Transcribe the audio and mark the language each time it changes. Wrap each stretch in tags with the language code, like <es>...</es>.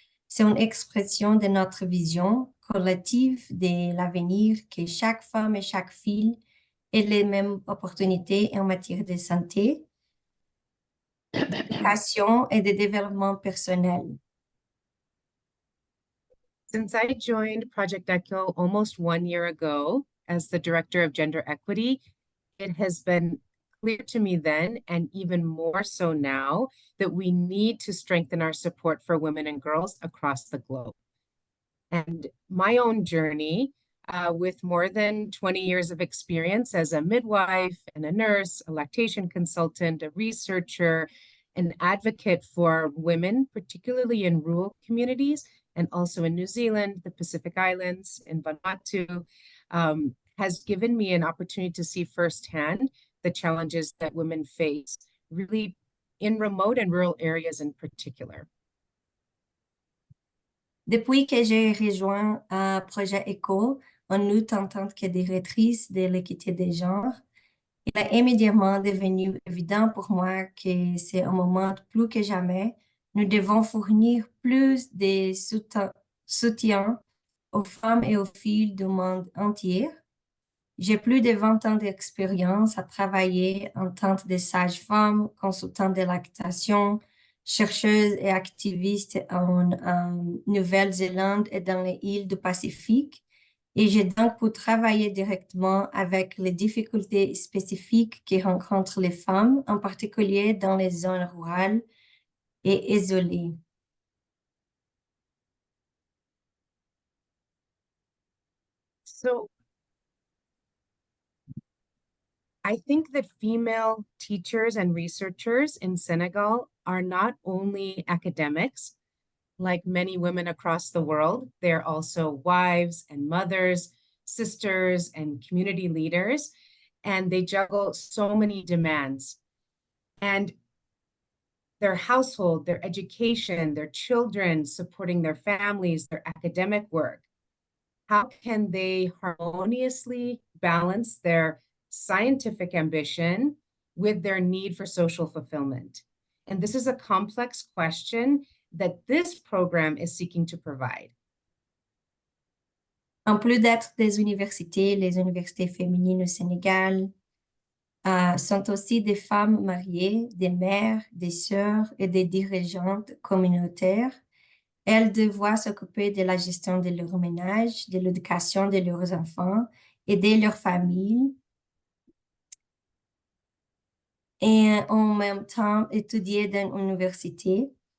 <fr>C'est une expression de notre vision collective de l'avenir que chaque femme et chaque fille ait les mêmes opportunités en matière de santé, d'éducation et de développement personnel.</fr> <en>Since I joined Project ECHO almost 1 year ago as the Director of Gender Equity, it has been clear to me then, and even more so now, that we need to strengthen our support for women and girls across the globe. And my own journey, with more than 20 years of experience as a midwife and a nurse, a lactation consultant, a researcher, an advocate for women, particularly in rural communities, and also in New Zealand, the Pacific Islands, in Vanuatu, has given me an opportunity to see firsthand the challenges that women face, really in remote and rural areas in particular.</en> <fr>Depuis que j'ai rejoint Projet ECHO en août en tant que directrice de l'équité des genres, il est immédiatement devenu évident pour moi que c'est un moment plus que jamais, nous devons fournir plus de soutien aux femmes et aux filles du monde entier. J'ai plus de 20 ans d'expérience à travailler en tant que sage-femme, consultante de lactation, chercheuse et activiste en Nouvelle-Zélande et dans les îles du Pacifique. Et j'ai donc pu travailler directement avec les difficultés spécifiques que rencontrent les femmes, en particulier dans les zones rurales et isolées.</fr> <en>So I think that female teachers and researchers in Senegal are not only academics, like many women across the world, they're also wives and mothers, sisters and community leaders, and they juggle so many demands. And their household, their education, their children, supporting their families, their academic work. How can they harmoniously balance their scientific ambition with their need for social fulfillment? And this is a complex question that this program is seeking to provide.</en> <fr>En plus d'être des universités, les universités féminines au Sénégal sont aussi des femmes mariées, des mères, des sœurs et des dirigeantes communautaires. Elles doivent s'occuper de la gestion de leur ménage, de l'éducation de leurs enfants, aider leur famille et en même temps étudier dans l'université.</fr>